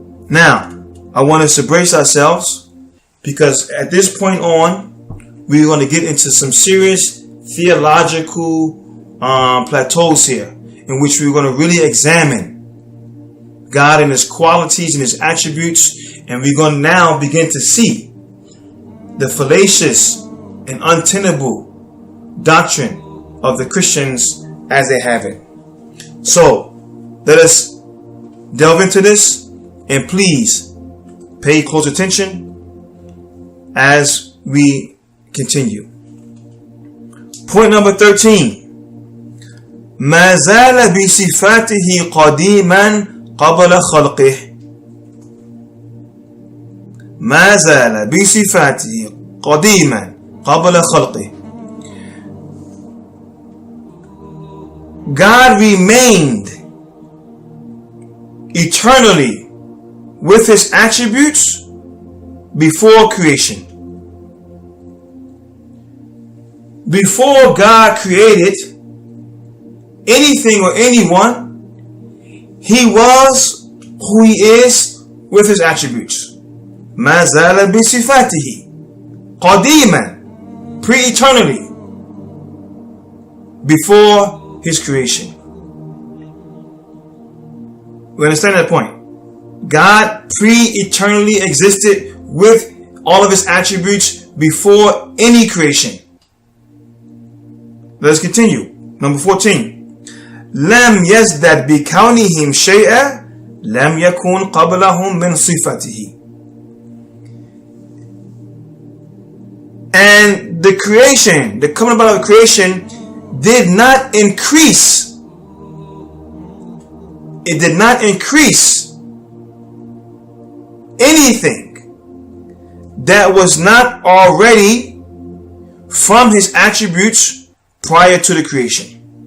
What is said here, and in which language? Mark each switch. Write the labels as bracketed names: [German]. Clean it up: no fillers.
[English] Now, I want us to brace ourselves, because at this point on, we're going to get into some serious theological plateaus here, in which we're going to really examine God and His qualities and His attributes, and we're going to now begin to see the fallacious and untenable doctrine of the Christians as they have it. So, let us delve into this, and please pay close attention as we continue. Point number 13. [Arabic] ما زال بصفاته قديما قبل خلقه. ما زال بصفاته قديما قبل خلقه. [English] God remained eternally with His attributes before creation. Before God created anything or anyone, He was who He is with His attributes. [Arabic] ما زال بصفاته قديما, [English] pre-eternally, before His creation. We understand that point? God pre-eternally existed with all of His attributes before any creation. Let us continue. Number 14. [Arabic] لم يزدد بكونهم شيئا لم يكن قبلهم من صفته. [English] And the creation, the coming about of creation, did not increase. It did not increase anything that was not already from His attributes prior to the creation.